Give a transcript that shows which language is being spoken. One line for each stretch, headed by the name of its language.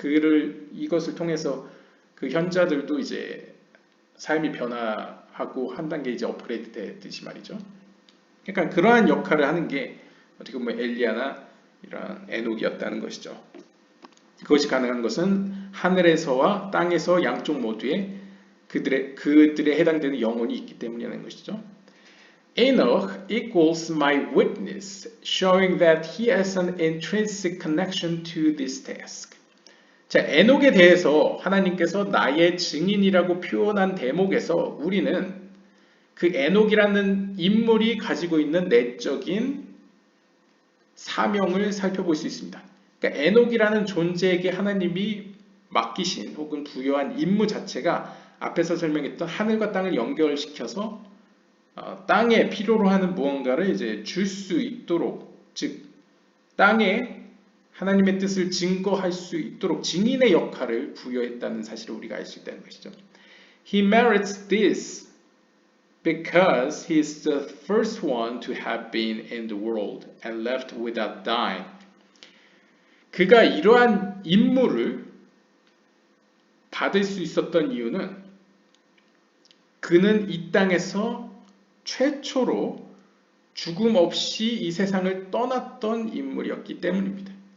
Korean: 이것을 통해서 그 현자들도 이제 삶이 변화하고 한 단계 이제 업그레이드 되듯이 말이죠. 그러니까 그러한 역할을 하는 게 어떻게 보면 엘리야나 이런 에녹이었다는 것이죠. 그것이 가능한 것은 하늘에서와 땅에서 양쪽 모두에 그들에 해당되는 영혼이 있기 때문이라는 것이죠.
English: Enoch equals my witness, showing that he has an intrinsic connection to this task.
Korean: 자, 에녹에 대해서 하나님께서 나의 증인이라고 표현한 대목에서 우리는 그 에녹이라는 인물이 가지고 있는 내적인 사명을 살펴볼 수 있습니다. 그러니까 에녹이라는 존재에게 하나님이 맡기신 혹은 부여한 임무 자체가 앞에서 설명했던 하늘과 땅을 연결시켜서 땅에 필요로 하는 무언가를 이제 줄 수 있도록, 즉 땅에 하나님의 뜻을 증거할 수 있도록 증인의 역할을 부여했다는 사실을 우리가 알 수 있다는 것이죠.
English: He merits this because he is the first one to have been in the world and left without dying.
Korean: 그가 이러한 임무를 받을 수 있었던 이유는 그는 이 땅에서 최초로 죽음 없이 이 세상을 떠났던 인물이었기 때문입니다.